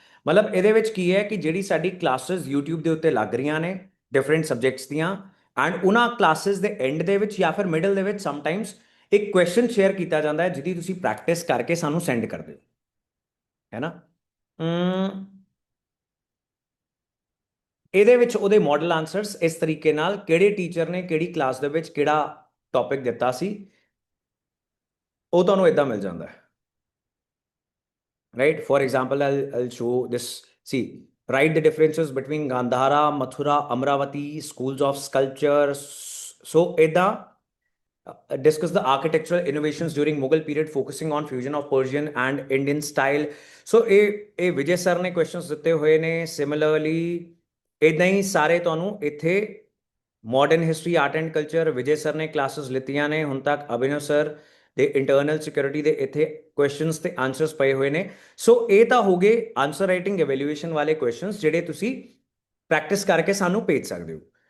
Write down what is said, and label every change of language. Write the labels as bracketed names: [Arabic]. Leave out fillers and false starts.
[Punjabi] ਮਤਲਬ ਇਹਦੇ ਵਿੱਚ ਕੀ ਹੈ ਕਿ ਜਿਹੜੀ ਸਾਡੀ ਕਲਾਸਿਸ YouTube ਦੇ ਉੱਤੇ ਲੱਗ ਰਹੀਆਂ ਨੇ ਡਿਫਰੈਂਟ ਸਬਜੈਕਟਸ ਦੀਆਂ, ਐਂਡ ਉਹਨਾਂ ਕਲਾਸਿਸ ਦੇ ਐਂਡ ਦੇ ਵਿੱਚ ਜਾਂ ਫਿਰ ਮਿਡਲ ਦੇ ਵਿੱਚ ਸਮਟਾਈਮਸ ਇੱਕ ਕੁਐਸਚਨ ਸ਼ੇਅਰ ਕੀਤਾ ਜਾਂਦਾ ਹੈ ਜਿਹਦੀ ਤੁਸੀਂ ਪ੍ਰੈਕਟਿਸ ਕਰਕੇ ਸਾਨੂੰ ਸੈਂਡ ਕਰ ਦਿਓ, ਹੈ ਨਾ? ਇਹਦੇ ਵਿੱਚ ਉਹਦੇ ਮਾਡਲ ਆਨਸਰਸ ਇਸ ਤਰੀਕੇ ਨਾਲ, ਕਿਹੜੇ ਟੀਚਰ ਨੇ ਕਿਹੜੀ ਕਲਾਸ ਦੇ ਵਿੱਚ ਕਿਹੜਾ ਟੌਪਿਕ ਦਿੱਤਾ ਸੀ, ਉਹ ਤੁਹਾਨੂੰ ਇਦਾਂ ਮਿਲ ਜਾਂਦਾ ਹੈ, right? [English] For example, I'll show this. See, write the differences between Gandhara, Mathura, Amravati, schools of sculpture. So, eda discuss the architectural innovations during Mughal period, focusing on fusion of Persian and Indian style. [Punjabi] So, ਇਹ Vijay sir ਨੇ questions ਦਿੱਤੇ ਹੋਏ ਨੇ। Similarly, ਇਦਾਂ ਹੀ ਸਾਰੇ ਤੁਹਾਨੂੰ ਇੱਥੇ modern history, art and culture Vijay sir ਨੇ ਕਲਾਸਿਸ ਲਿੱਤੀਆਂ ਨੇ ਹੁਣ ਤੱਕ। ਅਭਿਨਵ ਸਰ ਦੇ ਇੰਟਰਨਲ ਸਿਕਿਉਰਿਟੀ ਦੇ ਇੱਥੇ ਕੁਐਸਚਨਸ ਤੇ ਆਨਸਰਸ ਪਏ ਹੋਏ ਨੇ। ਸੋ ਇਹ ਤਾਂ ਹੋ ਗਏ ਆਨਸਰ ਰਾਈਟਿੰਗ ਇਵੈਲੂਏਸ਼ਨ ਵਾਲੇ ਕੁਐਸਚਨਸ ਜਿਹੜੇ ਤੁਸੀਂ ਪ੍ਰੈਕਟਿਸ ਕਰਕੇ ਸਾਨੂੰ ਭੇਜ ਸਕਦੇ ਹੋ।